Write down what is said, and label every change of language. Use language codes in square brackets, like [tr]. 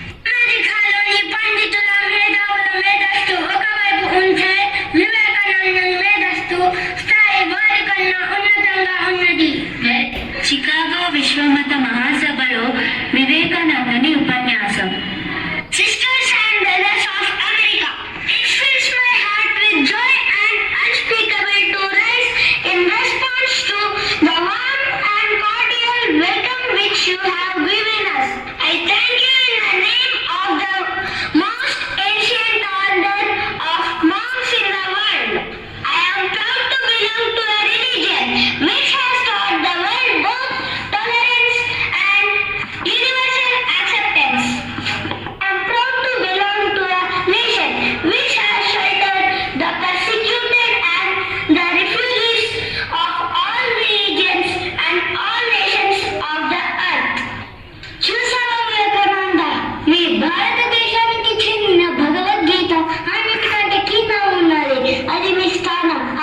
[te] అమెరికాలోని పండితుల, మేధావుల మేధస్సు ఒకవైపు ఉంటే వివేకానందన్ మేధస్సు స్థాయి వారికన్నా ఉన్నతంగా ఉన్నది. చికాగో విశ్వమత మహాసభలో వివేకానందని ఉపన్యాసం. [en] Sisters and brothers of America, it fills my heart with joy and unspeakable to rise in response to the warm and cordial welcome which you have given us. I thank you in the name of the most ancient order of monks in the world. I am proud to belong to a religion which has taught the world both tolerance and universal acceptance. I am proud to belong to a nation which has sheltered the persecuted and the refugees of all religions and all nations of the earth. [te] చూసావా వివేకానంద, మీ భారతదేశానికి చెందిన భగవద్గీత అన్నిటికంటే కింద ఉన్నది. అది మీ స్థానం.